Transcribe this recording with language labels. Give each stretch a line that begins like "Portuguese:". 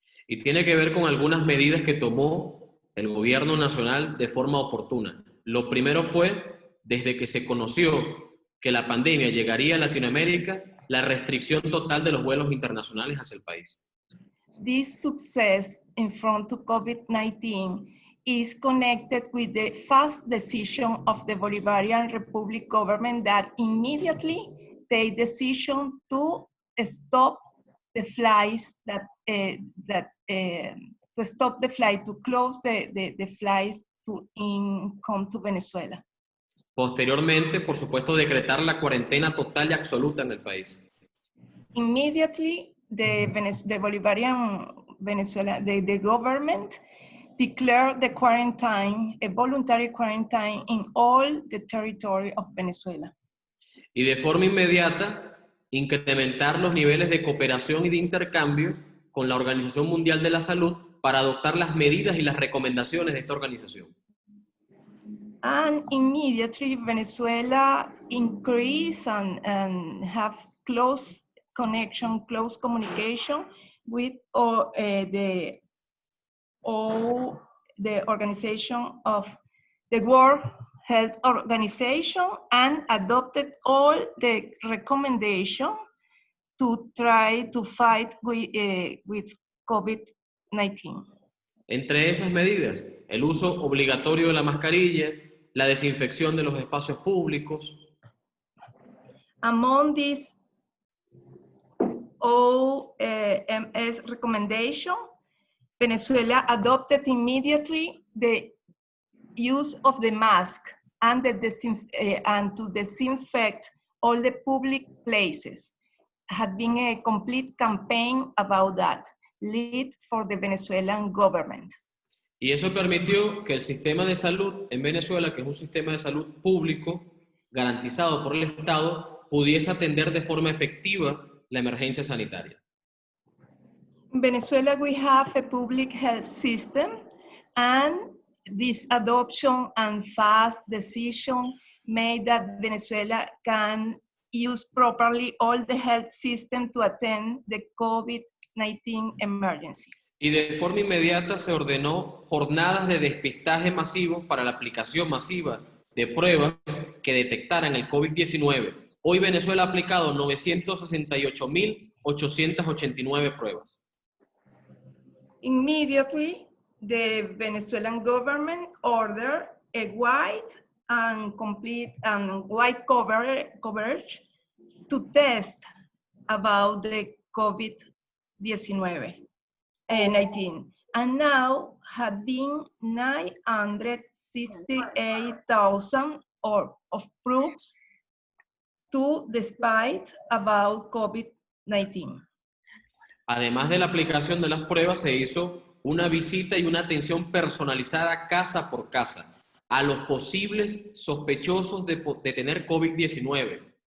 Spanish: Y tiene que ver con algunas medidas que tomó el gobierno nacional de forma oportuna. Lo primero fue, desde que se conoció que la pandemia llegaría a Latinoamérica, la restricción total de los vuelos internacionales hacia el país.
English: This success in front to COVID-19 is connected with the fast decision of the Bolivarian Republic government that immediately take decision to stop the flights to stop the flight, to close the flights to come to Venezuela.
Spanish: Posteriormente, por supuesto, decretar la cuarentena total y absoluta en el país.
English: Immediately, the Bolivarian Venezuela, the government declared the quarantine, a voluntary quarantine in all the territory of Venezuela.
Spanish: Y de forma inmediata, incrementar los niveles de cooperación y de intercambio con la Organización Mundial de la Salud para adoptar las medidas y las recomendaciones de esta organización.
English: And immediately Venezuela increase and have close connection, close communication with the organization of the World Health Organization, and adopted all the recommendation to try to fight with COVID-19.
Spanish: Entre esas medidas, el uso obligatorio de la mascarilla, la desinfección de los espacios públicos.
English: Among these OMS recommendation, Venezuela adopted immediately the use of the mask and to disinfect all the public places. Had been a complete campaign about that, led for the Venezuelan government.
Spanish: Y eso permitió que el sistema de salud en Venezuela, que es un sistema de salud público garantizado por el Estado, pudiese atender de forma efectiva la emergencia sanitaria.
English: In Venezuela, we have a public health system, and this adoption and fast decision made that Venezuela can use properly all the health system to attend the COVID-19 emergency.
Spanish: Y de forma inmediata se ordenó jornadas de despistaje masivos para la aplicación masiva de pruebas que detectaran el COVID-19. Hoy Venezuela ha aplicado 968.889 pruebas.
English: Immediately, the Venezuelan government ordered a wide and complete and wide coverage to test about the COVID-19. 19, and now had been 968,000 of proofs to despite about COVID-19.
Spanish: Además de la aplicación de las pruebas, se hizo una visita y una atención personalizada casa por casa a los posibles sospechosos de tener COVID-19.